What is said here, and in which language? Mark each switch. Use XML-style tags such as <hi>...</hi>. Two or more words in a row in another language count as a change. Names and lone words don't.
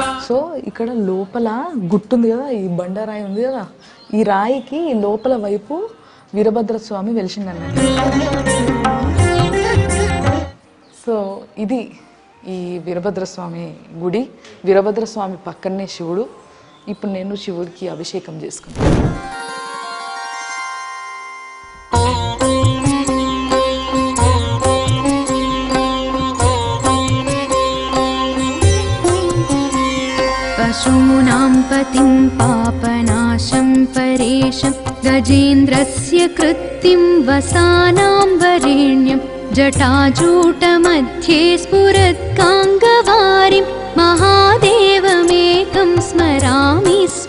<te>సో ఇక్కడ లోపల గుట్టుంది కదా, ఈ బండరాయి ఉంది కదా, ఈ రాయికి లోపల వైపు వీరభద్ర స్వామి వెలిసిందన్నట్టు. సో ఇది ఈ వీరభద్ర స్వామి గుడి. వీరభద్ర స్వామి పక్కనే శివుడు. ఇప్పుడు నేను శివుడికి అభిషేకం చేసుకున్నాను.</te> <sa>पशूनां पतिं पापनाशं परेशं गजेन्द्रस्य कृत्तिं वसानां वरेण्यं जटाजूटमध्ये स्फुरत्काङ्गवारिं महादेवमेकं स्मरामि</sa>